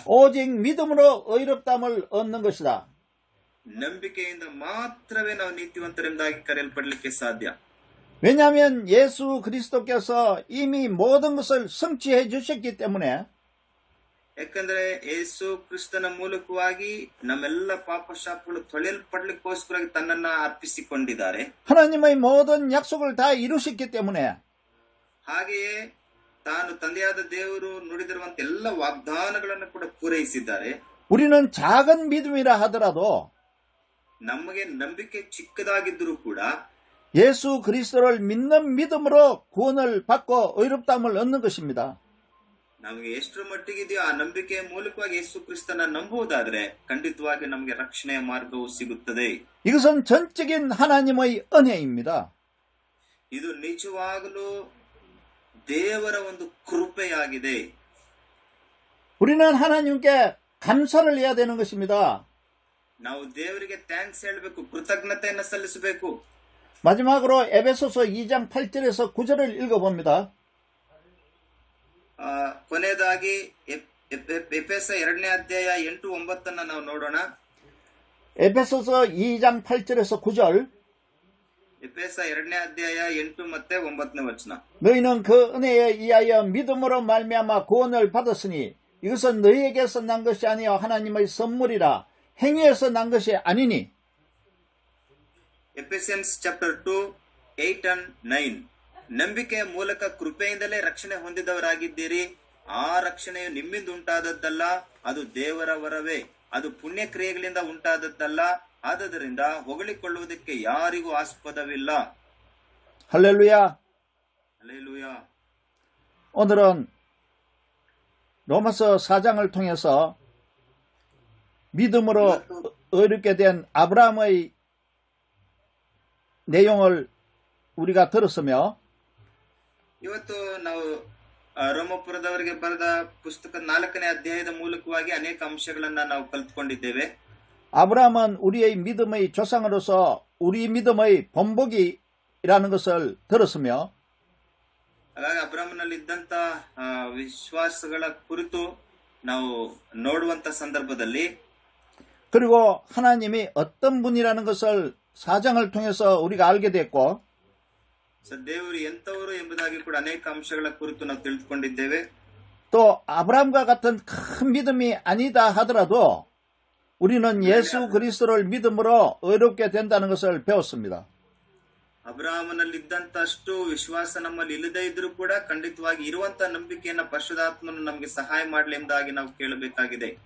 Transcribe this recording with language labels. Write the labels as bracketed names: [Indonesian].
[Korean] 오직 믿음으로 의롭다함을 얻는 것이다. [Kannada] ನಂಬಿಕೆಯಿಂದ ಮಾತ್ರವೇ ನಾವು ನೀತಿವಂತರೆಂದಾಗಿ ಕರೆಯಲ್ಪಡಲಿಕ್ಕೆ ಸಾಧ್ಯ. [Korean] 왜냐하면 예수 그리스도께서 이미 모든 것을 성취해 주셨기 때문에 [Kannada] ಯಾಕಂದ್ರೆ ಯೇಸು ಕ್ರಿಸ್ತನ ಮೂಲಕವಾಗಿ ನಮ್ಮೆಲ್ಲ ಪಾಪ ಶಾಪಗಳು ತೊಳೆಯಲ್ಪಡ್ಲಿಕ್ಕೋಸ್ಕರ ತನ್ನನ್ನ ಅರ್ಪಿಸಿಕೊಂಡಿದ್ದಾರೆ. [Korean] 하나님의 모든 약속을 다 이루셨기 때문에 [Kannada] ಹಾಗೆಯೇ ತಾನು ತಂದೆಯಾದ ದೇವರು ನುಡಿದಿರುವಂತ ಎಲ್ಲ ವಾಗ್ದಾನಗಳನ್ನು ಕೂಡ ಪೂರೈಸಿದ್ದಾರೆ. [Korean] 우리는 작은 믿음이라 하더라도 [Kannada] ನಮಗೆ ನಂಬಿಕೆ ಚಿಕ್ಕದಾಗಿದ್ದರೂ ಕೂಡ [Korean] 예수 그리스도를 믿는 믿음으로 구원을 받고 의롭다함을 얻는 것입니다. [Kannada] ನಮಗೆ ಎಷ್ಟರ ಮಟ್ಟಿಗಿದೆಯೋ ಆ ನಂಬಿಕೆಯ ಮೂಲಕವಾಗಿ ಯೇಸು ಕ್ರಿಸ್ತನ ನಂಬುವುದಾದ್ರೆ ಖಂಡಿತವಾಗಿ ನಮಗೆ ರಕ್ಷಣೆಯ ಮಾರ್ಗವು ಸಿಗುತ್ತದೆ. [Korean] 이것은 전적인 하나님의 은혜입니다. [Kannada] ಇದು ನಿಜವಾಗಲೂ ದೇವರ ಒಂದು ಕೃಪೆಯಾಗಿದೆ. [Korean] 우리는 하나님께 감사를 해야 되는 것입니다. [Kannada] ನಾವು ದೇವರಿಗೆ ಥ್ಯಾಂಕ್ಸ್ ಹೇಳಬೇಕು, ಕೃತಜ್ಞತೆಯನ್ನು ಸಲ್ಲಿಸಬೇಕು. [Korean] 마지막으로 에베소서 2장 8절에서 9절을 읽어봅니다. [Kannada] ಕೊನೆಯದಾಗಿ ಎಫೆಸ 2ನೇ ಅಧ್ಯಾಯ 8-9 ನಾವು ನೋಡೋಣ. [Korean] 에베소서 2장 8절에서 9절. [Kannada] ಎಫೆಸ 2ನೇ ಅಧ್ಯಾಯ 8 ಮತ್ತೆ 9ನೇ ವಚನ. [Korean] 너희는 그 은혜에 의하여 믿음으로 말미암아 구원을 받았으니 이것은 너희에게서 난 것이 아니요 하나님의 선물이라 행위에서 난 것이 아니니. [English] Ephesians chapter 2 8 and 9. [Kannada] ನಂಬಿಕೆಯ ಮೂಲಕ ಕೃಪೆಯಿಂದಲೇ ರಕ್ಷಣೆ ಹೊಂದಿದವರಾಗಿದ್ದೀರಿ. ಆ ರಕ್ಷಣೆಯು ನಿಮ್ಮಿಂದ ಉಂಟಾದದ್ದಲ್ಲ, ಅದು ದೇವರ ವರವೇ. ಅದು ಪುಣ್ಯ ಕ್ರಿಯೆಗಳಿಂದ ಉಂಟಾದದ್ದಲ್ಲ, ಆದದರಿಂದ ಹೊಗಳಿಕೊಳ್ಳುವುದಕ್ಕೆ ಯಾರಿಗೂ ಆಸ್ಪದವಿಲ್ಲ. [Korean] 할렐루야. 할렐루야. 오늘은 로마서 4장을 통해서 믿음으로 의롭게 된 아브라함의 내용을 우리가 들었으며 [Kannada] ಇವತ್ತು ನಾವು ರೋಮಪುರದವರಿಗೆ ಬರೆದ ಪುಸ್ತಕ 4ನೇ ಅಧ್ಯಾಯದ ಮೂಲಕವಾಗಿ ಅನೇಕ ಅಂಶಗಳನ್ನ ನಾವು ಕಲ್ತ್ಕೊಂಡಿದ್ದೇವೆ. [Korean] 아브라함은 우리의 믿음의 조상으로서 우리 믿음의 본보기라는 것을 들었으며 [Kannada] ಹಾಗಾಗಿ ಅಬ್ರಾಹ್ಮನಲ್ಲಿ ಇದ್ದಂತ ವಿಶ್ವಾಸಗಳ ಕುರಿತು ನಾವು ನೋಡುವಂತ ಸಂದರ್ಭದಲ್ಲಿ [Korean] 그리고 하나님이 어떤 분이라는 것을 4장을 통해서 우리가 알게 됐고 [Kannada] ದೇವರು ಎಂತವರು ಎಂಬುದಾಗಿ ಕೂಡ ಅನೇಕ ಅಂಶಗಳ ಕುರಿತು ನಾವು ತಿಳಿದುಕೊಂಡಿದ್ದೇವೆ. [Korean] 또 아브라함과 같은 큰 믿음이 아니다 하더라도 우리는 예수 그리스도를 믿음으로 의롭게 된다는 것을 배웠습니다. [Kannada] ಅಬ್ರಾಹ್ಮನಲ್ಲಿದ್ದಂತಷ್ಟು ವಿಶ್ವಾಸ ನಮ್ಮಲ್ಲಿ ಇಲ್ಲದೇ ಇದ್ರೂ ಕೂಡ ಖಂಡಿತವಾಗಿ ಇರುವಂತ ನಂಬಿಕೆಯನ್ನ ಪರಿಶುದ್ಧಾತ್ಮನು ನಮಗೆ ಸಹಾಯ ಮಾಡಲಿ ಎಂಬುದಾಗಿ ನಾವು ಕೇಳಬೇಕಾಗಿದೆ.